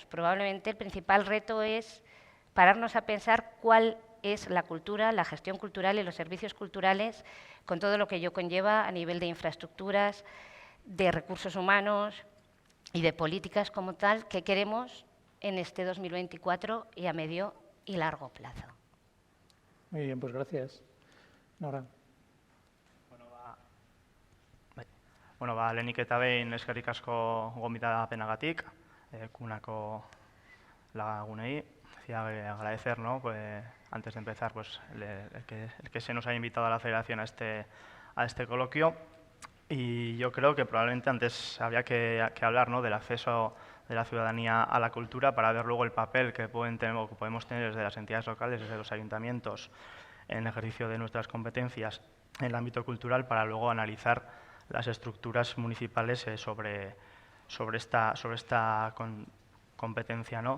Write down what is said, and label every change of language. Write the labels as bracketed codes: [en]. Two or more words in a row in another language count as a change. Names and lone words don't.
[es] Probablemente el principal reto es pararnos a pensar cuál es la cultura, la gestión cultural y los servicios culturales, con todo lo que ello conlleva a nivel de infraestructuras, de recursos humanos y de políticas como tal que queremos en este 2024 y a medio y largo plazo. Muy bien, pues gracias. Nora. [eu] Lehenik eta behin eskerrik asko gonbidapenagatik, Kunako lagunei. [es] Agradecer, ¿no? Pues, antes de empezar, pues, el que se nos haya invitado a la Federación a este coloquio. Y yo creo que probablemente antes habría que hablar, ¿no?, del acceso de la ciudadanía a la cultura para ver luego el papel que podemos tener desde las entidades locales, desde los ayuntamientos, en el ejercicio de nuestras competencias en el ámbito cultural, para luego analizar las estructuras municipales sobre esta competencia, ¿no?